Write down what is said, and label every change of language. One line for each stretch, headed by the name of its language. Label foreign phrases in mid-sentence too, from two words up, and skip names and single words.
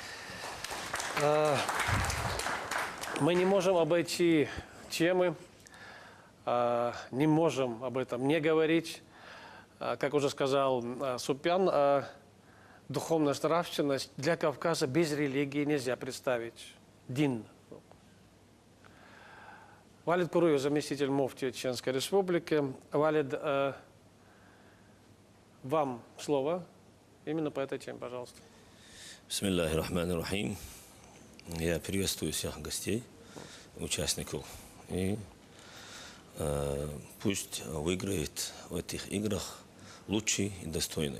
Russian: Мы не можем обойти темы, не можем об этом не говорить. Как уже сказал Супян, духовность, нравственность для Кавказа без религии нельзя представить. Дин. Валид Куруев, заместитель муфти Чеченской Республики. Валид, вам слово именно по этой теме, пожалуйста.
Arabic: بسم الله الرحمن الرحيم.
Russian: Я приветствую всех гостей, участников. И пусть выиграет в этих играх лучший и достойный.